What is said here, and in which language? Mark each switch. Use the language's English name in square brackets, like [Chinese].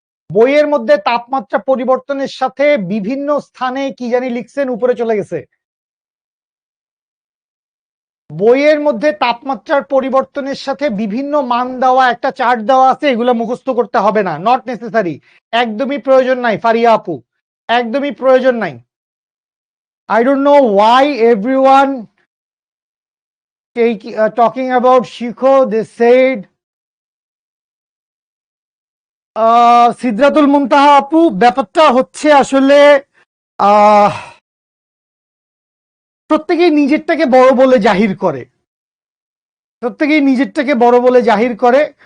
[Bangla] বইয়ের মধ্যে তাপমাত্রা পরিবর্তনের সাথে বিভিন্ন স্থানে কি জানি লিখছেন, উপরে চলে গেছে। বইয়ের মধ্যে তাপমাত্রার পরিবর্তনের সাথে বিভিন্ন মান দেওয়া একটা চার্ট দেওয়া আছে, এগুলো মুখস্থ করতে হবে না, [English] not necessary, [Bangla] একদমই প্রয়োজন নাই ফারিয়া আপু, একদমই প্রয়োজন নাই। [English] I don't know why everyone talking about Shikho. They said [Bangla] Sidratul মুনতাহা আপু, ব্যাপারটা হচ্ছে আসলে প্রত্যেকেই নিজেরটাকে বড় বলে জাহির করে, প্রত্যেকেই নিজেরটাকে বড় বলে জাহির করে।